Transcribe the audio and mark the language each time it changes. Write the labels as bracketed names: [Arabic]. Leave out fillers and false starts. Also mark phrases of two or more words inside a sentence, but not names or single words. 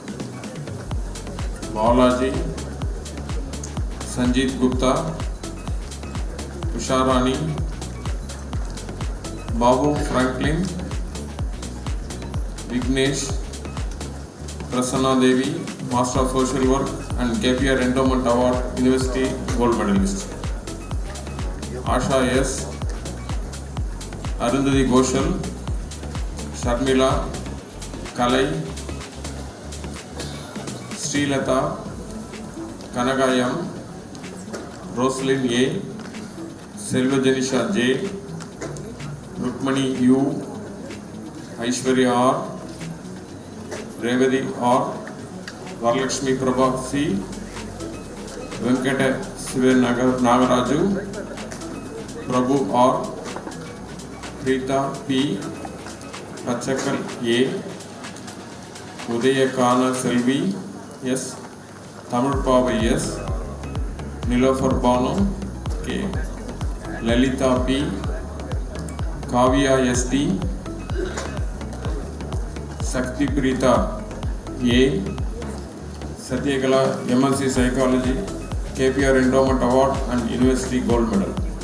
[English] Balaji, Sanjeet Gupta, Usharani, Babu Franklin, Vignesh, Prasanna Devi, Master of Social Work and KPR Endowment Award University Gold Medalist. Asha S, Arundhati Ghoshal, Sharmila, Kalai, Srilata, Kanagayam, Roslyn A, Selvajanisha J, Rukmani U, Aishwarya R, Revati R, Varalakshmi Prabha C, Venkata Siva Nagaraju, Prabhu R, Preeta P, Pachakal A, Udayakana Selvi S, Tamil Pava S, Nilofar Banu K, Lalita P, Kavya SD, Sakti Preeta A, Satyakala MSc Psychology, KPR Endowment Award and University Gold Medal.